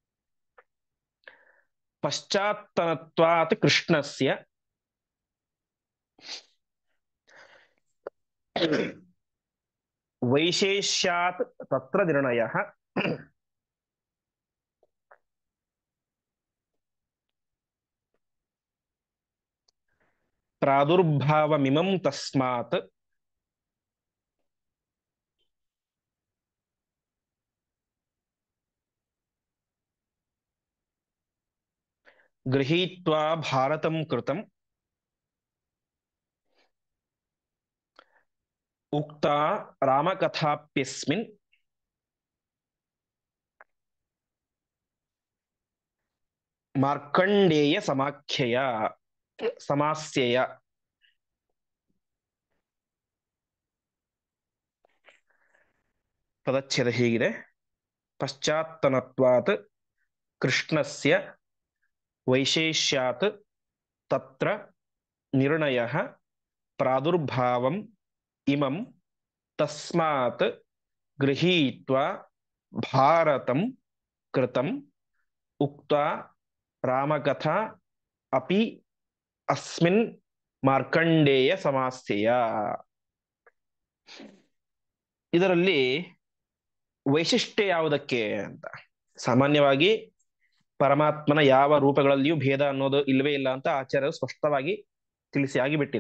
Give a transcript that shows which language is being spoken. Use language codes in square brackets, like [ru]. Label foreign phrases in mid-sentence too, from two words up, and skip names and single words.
[sa] ಪಶ್ಚಾತ್ತನತ್ವಾತ್ ಕೃಷ್ಣಸ್ಯ ವೈಶೇಷ್ಯಾತ್ ತತ್ರ ನಿರ್ಣಯ ಪ್ರಾದುರ್ಭಾವಮಿಮಂ ತಸ್ಮಾತ್ ಗೃಹೀತ್ವಾ ಭಾರತಂ ಕೃತಂ ಉಕ್ತಾ ರಾಮಕಥಾಪ್ಯಸ್ಮಿನ್ ಮಾರ್ಕಂಡೇಯ ಸಮಾಸ್ಯೆಯ. [kn] ಪದಚ್ಛೇದ ಹೀಗಿದೆ: [sa] ಪಶ್ಚಾತ್ತನತ್ವಾತ್ ಕೃಷ್ಣಸ್ಯ ವೈಶೇಷ್ಯಾತ್ ತತ್ರ ನಿರ್ಣಯಃ ಪ್ರಾದುರ್ಭಾವಂ ಇಮಂ ತಸ್ಮಾತ್ ಗೃಹೀತ್ವಾ ಭಾರತಂ ಕೃತಂ ಉಕ್ತ್ವಾ ರಾಮಕಥಾ ಅಪಿ ಅಸ್ಮಿನ್ ಮಾರ್ಕಂಡೇಯ ಸಮಾಸ್ಯೆಯ. [kn] ಇದರಲ್ಲಿ ವೈಶಿಷ್ಟ್ಯ ಯಾವುದಕ್ಕೆ ಅಂತ, ಸಾಮಾನ್ಯವಾಗಿ ಪರಮಾತ್ಮನ ಯಾವ ರೂಪಗಳಲ್ಲಿಯೂ ಭೇದ ಅನ್ನೋದು ಇಲ್ಲವೇ ಇಲ್ಲ ಅಂತ ಆಚಾರ್ಯರು ಸ್ಪಷ್ಟವಾಗಿ ತಿಳಿಸಿ ಆಗಿಬಿಟ್ಟಿದೆ.